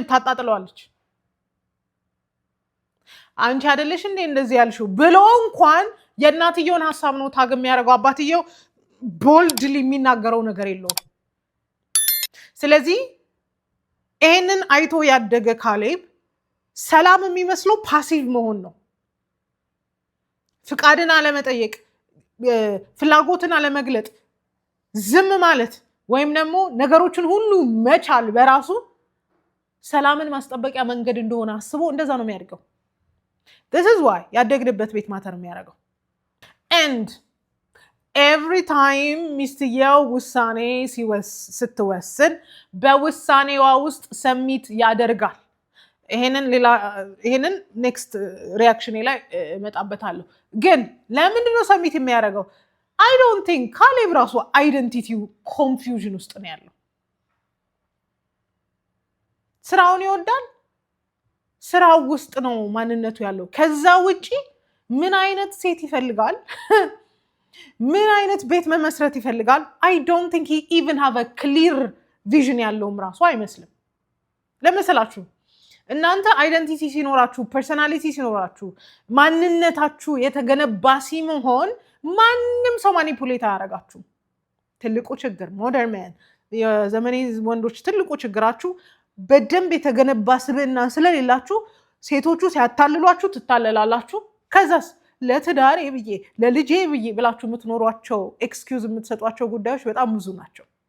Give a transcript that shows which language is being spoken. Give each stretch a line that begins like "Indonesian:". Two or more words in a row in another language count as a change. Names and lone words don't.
Amharic: ታጣጥለዋለች። አንቺ አይደለሽ እንዴ እንደዚህ ያልሽው ብሎ እንኳን የእናትየውን ሀሳብ ነው ታግ የሚያደርገው። አባትየው ቦልድሊ የሚናገረው ነገር የለውም። ስለዚህ ይሄንን አይቶ ያደገ ካሌብ ሰላም የሚመስለው ፓሲቭ መሆን ነው። ፍቃድን አለመጠየቅ፣ ፍላጎትን አለመግለጥ፣ ዝም ማለት ወይም ደግሞ ነገሮችን ሁሉ መቻል በራሱ ሰላምን ማስጠበቂያ መንገድ እንደሆነ አስቦ እንደዛ ነው የሚያደርገው።
English: this is why
Amharic: ያደግንበት ቤት ማተር የሚያደርገው።
English: and every time
Amharic: ሚስትየው ውሳኔ ስትወስን በውሳኔዋ ውስጥ ሰሚት ያደርጋል። ይሄንን ኔክስት ሪያክሽኔ ላይ እመጣበታለሁ። ግን ለምንድን ነው ሰሚት የሚያደርገው?
English: I don't think
Amharic: ካሌብ ራሱ አይደንቲቲው ኮንፊውዥን ውስጥ ነው ያለው። ስራውን ይወዳል፣ ስራው ውስጥ ነው ማንነቱ ያለው። ከዛ ውጪ ምን አይነት ሴት ይፈልጋል? ምን አይነት ቤት መመስረት ይፈልጋል?
English: I don't think he even have a clear vision
Amharic: ያለውም ራሱ አይመስልም። ለመሰላችሁ እናንተ አይደንቲቲ ሲኖራችሁ፣ ፐርሰናሊቲ ሲኖራችሁ፣ ማንነታችሁ የተገነባ ሲሆን ማንም ሰው ማኒፑሌት አያደርጋችሁም። ትልቁ ችግር
English: modern man
Amharic: የዘመኔ ወንዶች ትልቁ ችግራችሁ በደንብ የተገነባ ስብዕና ስለሌላችሁ ሴቶቹ ሲያታልሏችሁ ትታለላላችሁ። ከዛስ ለትዳሬ ብዬ ለልጄ ብዬ ብላችሁ የምትኖሯቸው ኤክስኪውዝ የምትሰጧቸው ጉዳዮች በጣም ብዙ ናቸው።